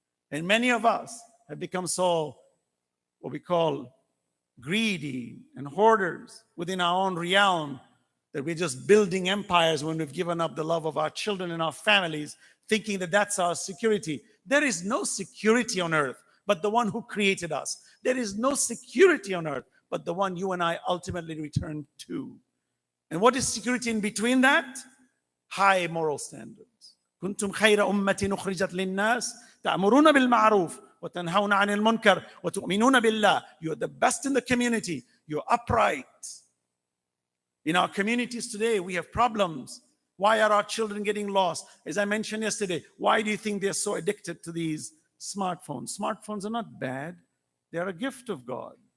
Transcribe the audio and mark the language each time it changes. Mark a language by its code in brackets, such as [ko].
[en] And many of us have become so, what we call, greedy and hoarders within our own realm, that we're just building empires when we've given up the love of our children and our families, thinking that that's our security. There is no security on earth but the one who created us. There is no security on earth but the one you and I ultimately return to. And what is security in between that? High moral standards. [ar] كنتم خير أمة أخرجت للناس تأمرون بالمعروف وتنهون عن المنكر وتؤمنون بالله. [en] You're the best in the community. You're upright. In our communities today, we have problems. Why are our children getting lost? As I mentioned yesterday, why do you think they're so addicted to these smartphones? Smartphones are not bad. They are a gift of God.